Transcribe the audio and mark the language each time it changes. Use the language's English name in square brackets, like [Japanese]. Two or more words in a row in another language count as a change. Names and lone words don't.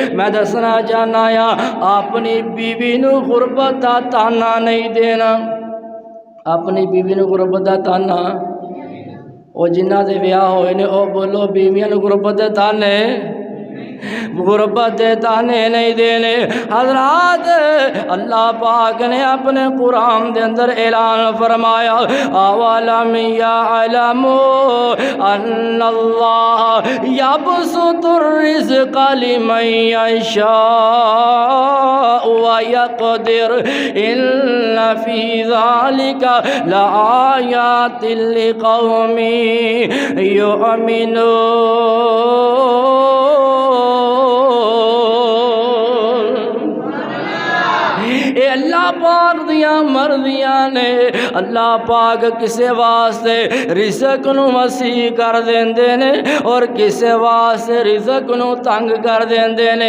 [Punjabi] میں دسنا چاہنا آں اپنی بیوی نوں غربت دا طعنہ نہیں دینا، اپنی بیوی نوں غربت دا طعنہ، اور جنہاں دے ویاہ ہوئے نے او بولو بیویاں نوں غربت دے طعنے، غربت دے طعنے نہیں دینے. حضرات اللہ پاک نے اپنے قرآن کے اندر اعلان فرمایا, [Arabic] أولم يعلموا أن الله يبسط الرزق لمن يشاء ويقدر إن في ذلك لآيات لقوم يؤمنون. [Punjabi] اللہ پاک دیاں مرضیاں نے. اللہ پاک کسے واسطے رزق نوں وسیع کر دیندے نے اور کسے واسطے رزق نوں تنگ کر دیندے نے.